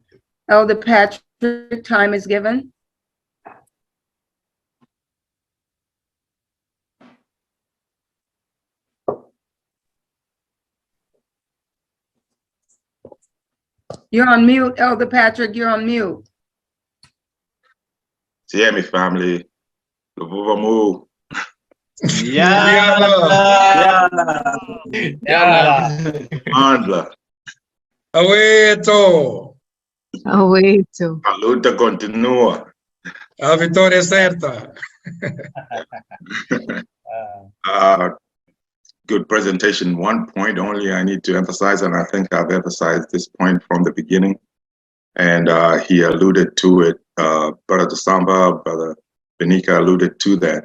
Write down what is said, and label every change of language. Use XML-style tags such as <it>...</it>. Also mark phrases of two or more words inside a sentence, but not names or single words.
<en>Elder Patrick, time is given. You're on mute, Elder Patrick, you're on mute. See me, family.</en> <kg>Luvuvamu. Yala! Andla. Aweto. Aweto.</kg> <pt>A luta continua. A vitória é certa.</pt> <en>Good presentation. One point only I need to emphasize, and I think I've emphasized this point from the beginning, and he alluded to it. Brother Samba, Brother Benika alluded to that.</en>